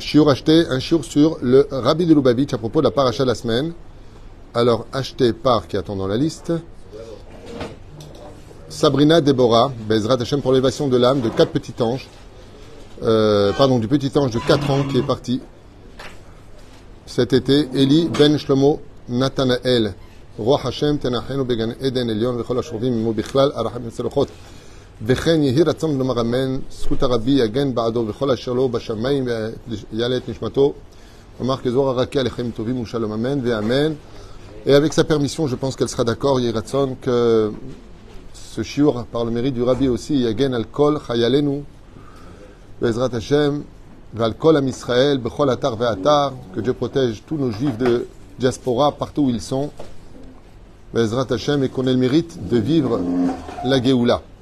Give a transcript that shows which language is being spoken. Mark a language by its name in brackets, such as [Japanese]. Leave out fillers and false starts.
[French] Shiur acheté, un shiur sur le Rabbi de Lubavitch à propos de la paracha de la semaine. Alors acheté par, qui attend dans la liste, Sabrina Deborah, Be'ezrat Hashem pour l'élévation de l'âme de 4 petits anges. Du petit ange de 4 ans qui est parti cet été. Eli Ben Shlomo Nathanael. [Hebrew] רוח השם תנחנו בגן עדן עליון וכל השורבים עמו בכלל הרחמים הצלחות וכן יהי רצון לומר אמן זכות הרבי יגן בעדו וכל אשר לו בשמיים ויעלה את נשמתו אמר כזוהר הרקיע לחיים טובים ושלום אמן ואמן. [French] Et avec sa permission je pense qu'elle sera d'accord. [Hebrew] יהי רצון [French] que ce shiur par le mérite du rabbi aussi [Hebrew] יגן על כל חיילינו בעזרת השם ועל כל עם ישראל בכל אתר ואתר, [French] que Dieu protège tous nos juifs de diaspora partout où ils sont Bezrat Hashem, et qu'on ait le mérite de vivre la Géoula.